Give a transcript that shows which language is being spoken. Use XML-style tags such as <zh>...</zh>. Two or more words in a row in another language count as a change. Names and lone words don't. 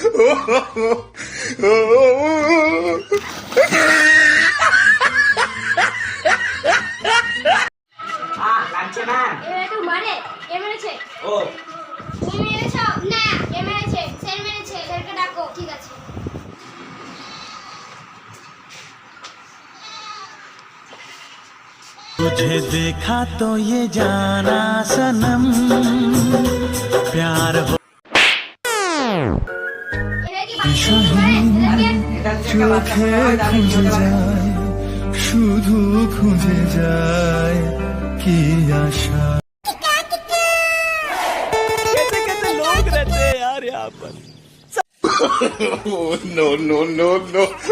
<bn>লাগছে না। এরা তো মারে, কে মেরেছে? ও তুমি মেরেছো? না, কে মেরেছে? স্যার মেরেছে। স্যারকে ডাকো। ঠিক আছে।</bn> <hi>तुझे देखा तो ये जाना सनम प्यार हो</hi> <bn>এরা কি মারে? চোখে খুঁজে যায়, শুধু খুঁজে যায় কি আশা।</bn> <en>no no no no</en>